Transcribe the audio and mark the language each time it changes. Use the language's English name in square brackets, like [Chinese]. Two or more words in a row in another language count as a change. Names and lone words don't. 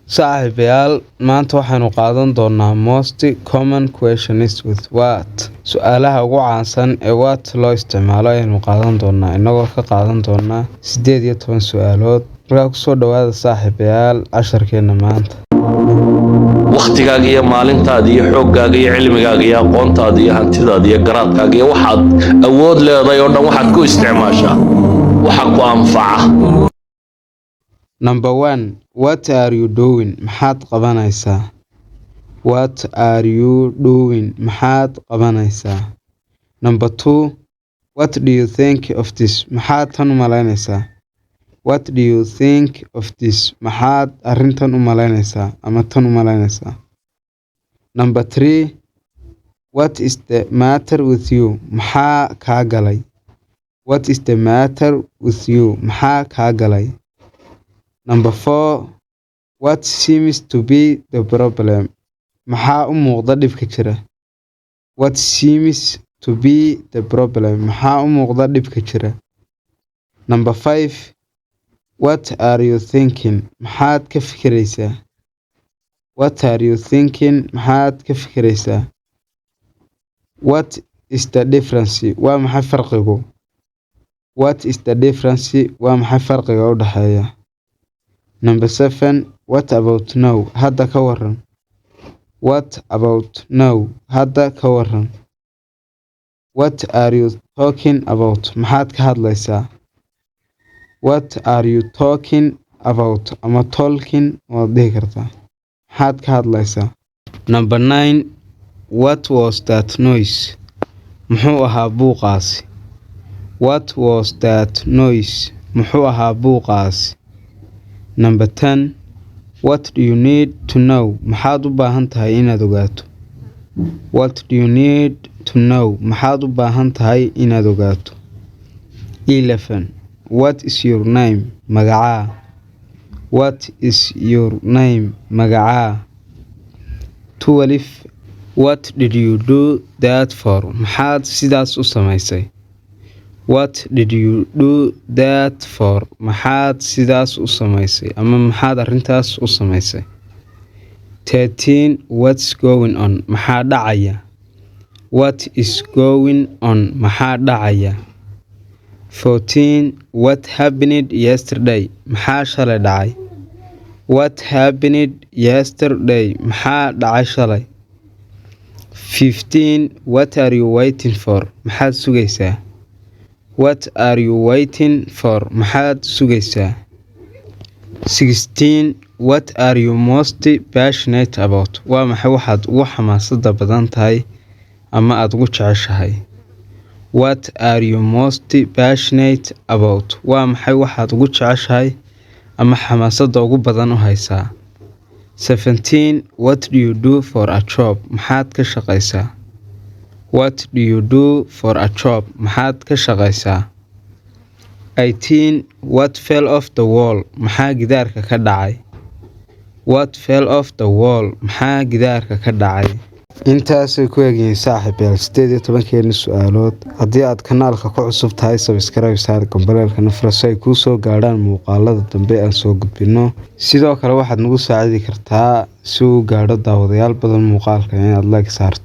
[Somali] saaxiibayaal maanta waxaanu qaadan doonaa [English] most common questions with what [Somali] su'aalaha ugu caansan ee what loo isticmaalo ayaynu qaadan doonaa inagoo ka qaadan doonaa 18 su'aalood markaa ku soo dhawaada saaxiibayaal casharkeena maanta waqtigaaga iyo maalintaada iyo xooggaaga iyo cilmigaaga iyo aqoontaada iyo hantidaada iyo garaadkaaga iyo waxaad awood leedahay oo dhan waxaad ku isticmaashaa waxa ku anfaca. [English] Number 1, what are you doing? [Somali] maxaad qabanaysaa? [English] What are you doing? [Somali] maxaad qabanaysaa? [English] Number 2, what do you think of this? [Somali] maxaad tan u malaynaysaa? [English] What do you think of this? [Somali] maxaad arrintan u malaynaysaa ama tan u malaynaysaa? [English] Number 3, what is the matter with you? [Somali] maxaa kaa galay? [English] What is the matter with you? [Somali] maxaa kaa galay? [English] Number 4, what seems to be the problem? [Somali] maxaa u muuqda dhibka jira? [English] What seems to be the problem? [Somali] maxaa u muuqda dhibka jira? [English] Number 5, what are you thinking? [Somali] maxaad ka fikiraysaa? [English] What are you thinking? [Somali] maxaad ka fikiraysaa? [English] What is the difference? [Somali] waa maxay farqigu? [English] What is the difference? [Somali] waa maxay farqiga u dhaxeeya? [English] Number 7, what about now? [Somali] hadda ka waran. [English] What about now? [Somali] hadda ka waran. [English] What are you talking about? [Somali] maxaad ka hadlaysaa? [English] What are you talking about? [Somali] ama talking waad dhihi kartaa. maxaad ka hadlaysaa? [English] Number 9, what was that noise? [Somali] muxuu ahaa buuqaasi? [English] What was that noise? [Somali] muxuu ahaa buuqaasi? [English] Number 10, what do you need to know? [Somali] maxaad u baahan tahay inaad ogaato? [English] What do you need to know? [Somali] maxaad u baahan tahay inaad ogaato? [English] 11, what is your name? magacaa. What is your name? magacaa. 12, what did you do that for? [Somali] maxaad sidaas u samaysay? [English] What did you do that for? [Somali] maxaad sidaas u samaysay ama maxaad arrintaas u samaysay? [English] 13, what's going on? [Somali] maxaa dhacaya? [English] What is going on? [Somali] maxaa dhacaya? [English] 14, what happened yesterday? [Somali] maxaa shalay dhacay? [English] What happened yesterday? [Somali] maxaa dhacay shalay? [English] 15, what are you waiting for? [Somali] maxaad sugaysaa? [English] What are you waiting for? [Somali] maxaad sugaysaa? [English] 16, what are you most passionate about? [Somali] waa maxay waxaad ugu xamaasada badan tahay ama aad ugu jeceshahay? [English] What are you most passionate about? [Somali] waa maxay waxaad ugu jeceshahay ama xamaasada ugu badan u haysaa? [English] 17, what do you do for a job? [Somali] maxaad ka shaqaysaa? [English] What do you do for a job? [Somali] maxaad ka shaqaysaa? 18, [English] what fell off the wall? [Somali] maxaa gidaarka ka dhacay? [English] What fell off the wall? [Somali] maxaa gidaarka ka dhacay? intaasay ku eegyihiin saaxiibayaal 18 su'aalood. haddii aad kanaalka ku cusub tahay subscribe saar gambaleelkana furo si ay kuu soo gaadhaan muuqaalada dambe aan soo gudbino. sidoo kale waxaad nagu saacidi kartaa si uu gaadho daawadayaal badan muuqaalka inaad like saarto.